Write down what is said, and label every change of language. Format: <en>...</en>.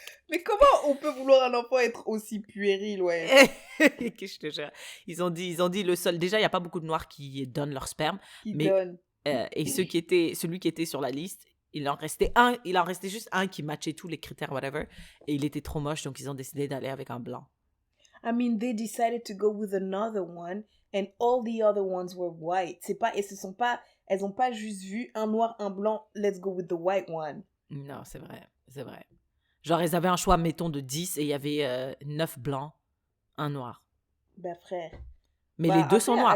<fr>Mais comment on peut vouloir un enfant être aussi puéril, ouais? Que je te jure. Ils ont dit le seul. Déjà, il n'y a pas beaucoup de noirs qui donnent leur sperme. Et celui qui était sur la liste, il en restait juste un qui matchait tous les critères,</fr> <en>whatever.</en> <fr>Et il était trop moche, donc ils ont décidé d'aller avec un blanc.</fr> <en>I mean, they decided to go with another one, and all the other ones were white.</en> <fr>Elles ont pas juste vu un noir, un blanc,</fr> <en>let's go with the white one.</en> <fr>Non, c'est vrai. Genre, ils avaient un choix, mettons, de 10 et il y avait 9 blancs, un noir. Bah, frère. Mais les deux sont noirs.</fr>